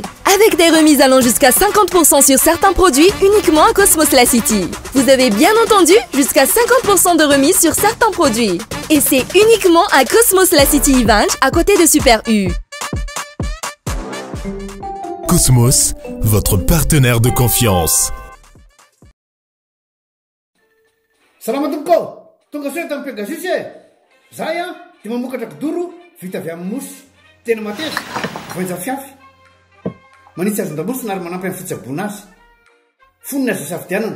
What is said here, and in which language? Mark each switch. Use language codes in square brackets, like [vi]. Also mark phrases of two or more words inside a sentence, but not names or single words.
[fr] Avec des remises allant jusqu'à 50% sur certains produits uniquement à Cosmos La City. Vous avez bien entendu, jusqu'à 50% de remise sur certains produits. Et c'est uniquement à Cosmos La City Event à côté de Super U. Cosmos, votre partenaire de confiance. [mg] Salamadoko, tonga soa tamin'ny Pegasus e. Zahay dia mamokatra kidoro vita avy amin'ny mosy. Tena mateza, voanja fiafy. Manitsy azon-damosina ary manampy amin'ny fitsaboana azy. Fonina azo safidianana.